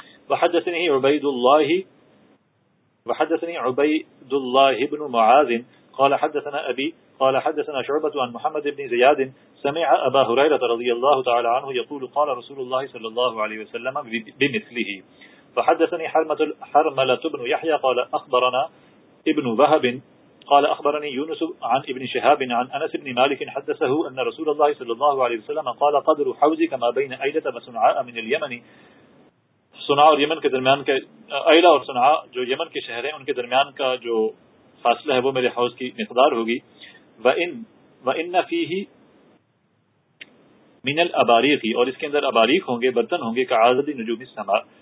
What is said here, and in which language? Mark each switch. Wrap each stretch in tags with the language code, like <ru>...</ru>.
<ar>وحدثنی عبید اللہ، وحدثنی عبید اللہ بن معاذ قال حدثنا ابی قال حدثنا شعبة عن محمد بن زیاد سمع ابا ہریرۃ رضی اللہ تعالی عنہ یقول قال رسول اللہ صلی اللہ علیہ وسلم بمثله. فحدثنی حرملة بن یحیٰ قال اخبرنا ابن وهب قال اخبرني يونس عن ابن شهاب عن انس بن مالك حدثه ان رسول الله صلى الله عليه وسلم قال قدر حوزي كما بين ايلة وصنعاء من اليمن.</ar> <ur>صنعاء اور یمن کے درمیان کا، ایلہ اور صنعاء جو یمن کے شہر ہیں ان کے درمیان کا جو فاصلہ ہے وہ میرے حوض کی مقدار ہوگی.</ur> <ar>وان فيه من الاباريق،</ar> <ur>اور اس کے اندر اباریق ہوں گے، برتن ہوں گے،</ur> <ar>كعدد نجوم السماء.</ar>